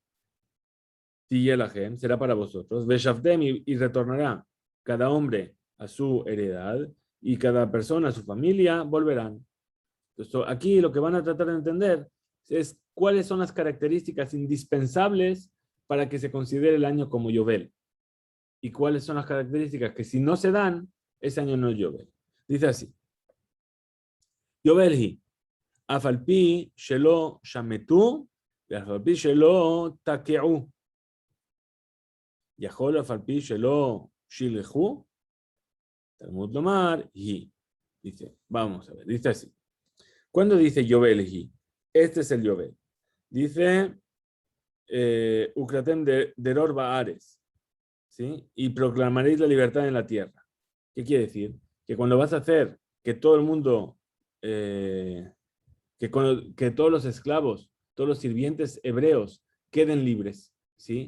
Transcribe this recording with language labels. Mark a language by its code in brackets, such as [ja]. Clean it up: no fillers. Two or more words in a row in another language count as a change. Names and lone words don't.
[es] Tiyelahem, será para vosotros. Veshavdem, y retornará cada hombre a su heredad, y cada persona a su familia volverán. Entonces, aquí lo que van a tratar de entender es cuáles son las características indispensables para que se considere el año como Yobel. Y cuáles son las características que si no se dan, ese año no es Yobel. Dice así. [he] יובל היא, אף על פי שלא שמטו, אף על פי שלא תקעו, יכול אף על פי שלא שילחו, תלמוד לומר, [es] hi. Dice, vamos a ver, dice así. ¿Cuándo dice Yobelhi? Este es el Yobel. Dice, [he] וקראתם דרור בארץ, [es] ¿sí? Y proclamaréis la libertad en la tierra. ¿Qué quiere decir? Que cuando vas a hacer que todo el mundo, que todos los esclavos, todos los sirvientes hebreos queden libres, ¿sí?